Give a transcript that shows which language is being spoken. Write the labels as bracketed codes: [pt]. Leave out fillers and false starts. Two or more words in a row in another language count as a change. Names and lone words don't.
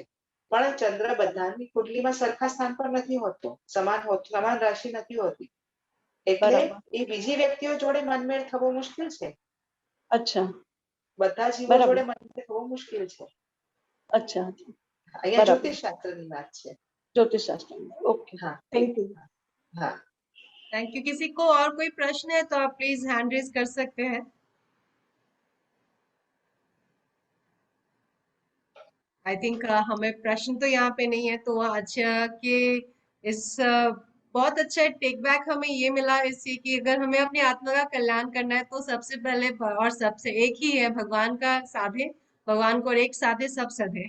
[gu] પણ ચંદ્ર બધાની કુંડલીમાં સરખા સ્થાન પર નથી હોતો, સમાન રાશિ નથી હોતી. એટલે બરાબર. એ બીજી વ્યક્તિઓ જોડે મનમેળ થવો મુશ્કેલ છે. અચ્છા, બધા જીવો બરાબર. જોડે મનમેળ થવો મુશ્કેલ છે. અચ્છા, અચ્છા. અહીંયા બરાબર. જ્યોતિષશાસ્ત્રની વાત છે. [hi] ज्योतिषशास्त्र में। ओके, [gu] હા [en] thank you. [gu] હા. [en] thank you. [hi] किसी को और कोई प्रश्न है तो आप [en] please hand raise [hi] कर सकते हैं। [en] I think [hi] हमें प्रश्न तो यहाँ पे नहीं है, तो आज के इस बहुत अच्छा [en] take back [hi] हमें ये मिला इससे कि अगर हमें अपनी आत्मा का कल्याण करना है तो सबसे पहले और सबसे एक ही है, भगवान का साधे, भगवान को और एक साधे सब सधे।